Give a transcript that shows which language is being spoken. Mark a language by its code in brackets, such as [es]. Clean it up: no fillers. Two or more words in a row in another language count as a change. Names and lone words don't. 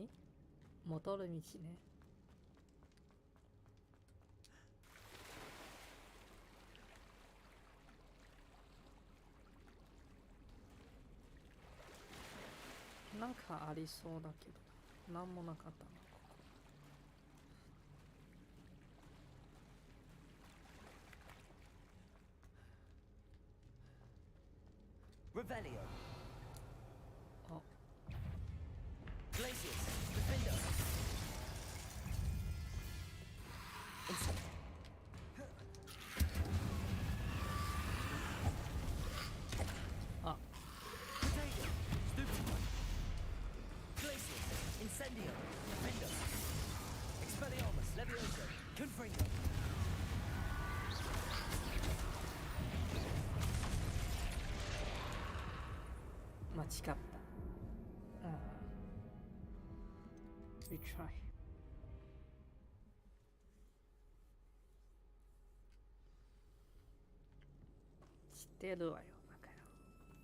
[ja] 戻る道ね。なんかありそうだけど、なんもなかったな。 Revelio. Oh. Glacius. Defendo. Ah. [en] Potato. Stupid one. [ja] Glacius. Incendio. Defendo. Expelliarmus. Levioso. Confringo. 間違った。Retry。知ってるわよ、だから。